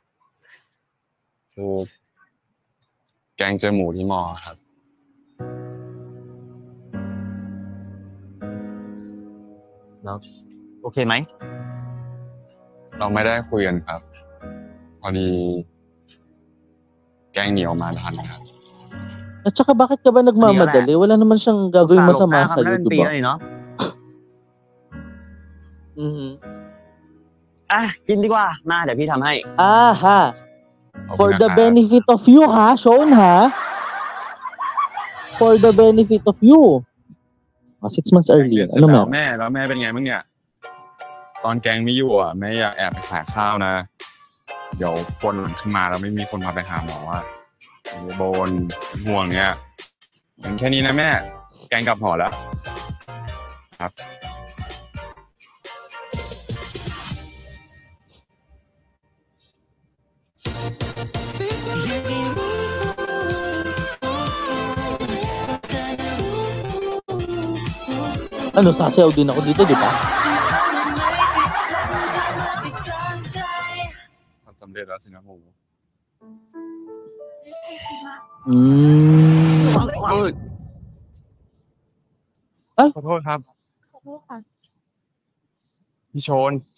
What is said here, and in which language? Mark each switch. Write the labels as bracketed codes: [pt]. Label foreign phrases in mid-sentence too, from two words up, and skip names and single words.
[th] คือแกงเจอหมูที่มอครับ แล้วโอเคไหม เราไม่ได้คุยกันครับพอดีแกงเหนียวมาทันครับ [tl] at saka bakit ka ba nagmamadali wala naman siyang gagawing masama sa iyo di ba [th] กินดีกว่ามาเดี๋ยวพี่ทำให้ [en] ha for the benefit of you ha Sean ha for the benefit of you 6 months earlier [th] ano แม่เป็นไงบ้างเนี่ยตอนแกงไม่อยู่อ่ะแม่อยากแอบไปขายข้าวนะเดี๋ยวคนหลังขึ้นมาแล้วไม่มีคนพาไปหาหมออ่ะโบนห่วงเนี่ยอย่างแค่นี้นะแม่แกงกลับหอแล้วครับ [tl] ano sasayaw din ako dito di ba [th] ทำสำเร็จแล้วสินะหมูขอโทษครับพี่โชน